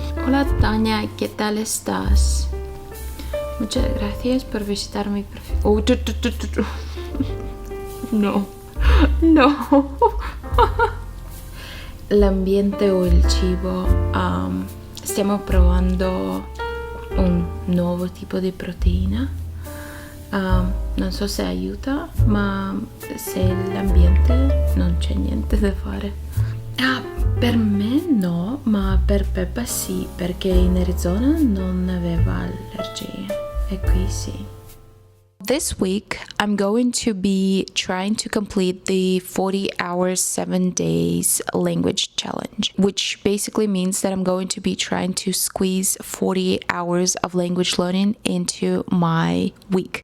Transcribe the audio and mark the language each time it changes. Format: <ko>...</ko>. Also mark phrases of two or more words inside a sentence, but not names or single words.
<es>Hola Tanya, ¿qué tal estás? Muchas gracias por visitar mi perfil.</es> <it>Oh, no, no. L'ambiente o il cibo. Stiamo provando un nuovo tipo di proteina. Non so se aiuta, ma se l'ambiente non c'è niente da fare. Per me no, ma per Peppa sì, perché in Arizona non aveva allergie e qui sì.</it> <en>This week, I'm going to be trying to complete the 40 hours, 7 days language challenge, which basically means that I'm going to be trying to squeeze 40 hours of language learning into my week.</en>